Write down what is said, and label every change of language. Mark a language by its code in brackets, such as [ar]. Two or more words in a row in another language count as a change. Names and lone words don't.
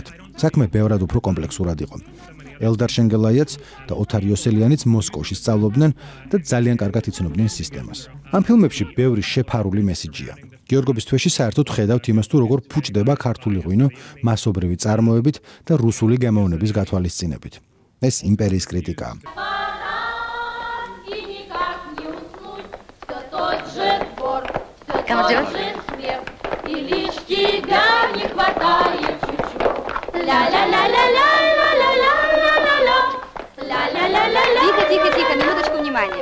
[ka] საქმე ბევრად უფრო კომპლექსურად იყო. ელდარ შენგელაიაც და ოთარ იოსელიანიც მოსკოვში სწავლობდნენ და ძალიან კარგად იცნობდნენ სისტემას. ამ ფილმებში ბევრი შეფარული მესიჯია. გიორგობის თვეში საერთოდ ხედავთ იმას თუ როგორ ფუჭდება ქართული ღვინო მასობრივი წარმოებით და რუსული გემოვნების გათვალისწინებით. ეს იმპერიის критикაა. [ru] И лишь тебя не хватает чуть-чуть. Тихо, минуточку внимания.